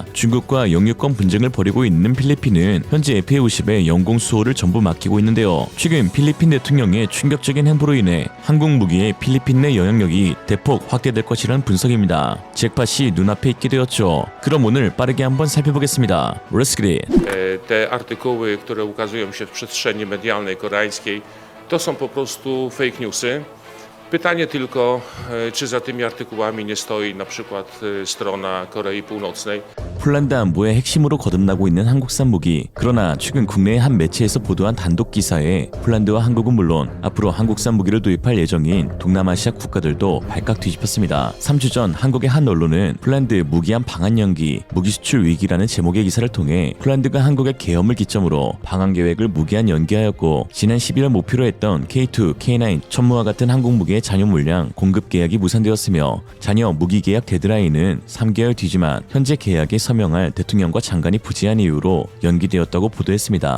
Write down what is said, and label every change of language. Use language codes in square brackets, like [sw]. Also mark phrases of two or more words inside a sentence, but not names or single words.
[ko] 중국과 영유권 분쟁을 벌이고 있는 필리핀은 현재 F-50의 영공 수호를 전부 맡기고 있는데요. 최근 필리핀 대통령의 충격적인 행보로 인해 한국 무기의 필리핀 내 영향력이 대폭 확대될 것이라는 분석입니다. 잭팟이 눈앞에 있게 되었죠. 그럼 오늘 빠르게 한번 살펴보겠습니다. [en] Let's get it. [pl] Te artykuły, które ukazują się w przestrzeni medialnej koreańskiej, to są po prostu [en] fake newsy. [pl] Pytanie tylko, czy za tymi artykułami nie stoi na przykład strona Korei Północnej. [ko] 폴란드 안보의 핵심으로 거듭나고 있는 한국산 무기. 그러나 최근 국내의 한 매체에서 보도한 단독 기사에 폴란드와 한국은 물론 앞으로 한국산 무기를 도입할 예정인 동남아시아 국가들도 발칵 뒤집혔습니다. 3주 전 한국의 한 언론은 폴란드 무기한 방한 연기, 무기 수출 위기라는 제목의 기사를 통해 폴란드가 한국의 계엄을 기점으로 방한 계획을 무기한 연기하였고 지난 11월 목표로 했던 K2, K9 천무와 같은 한국 무기의 잔여 물량 공급 계약이 무산되었으며 잔여 무기 계약 데드라인은 3개월 뒤지만 현재 계약에 서명할 대통령과 장관이 부재한 이유로 연기되었다고 보도했습니다.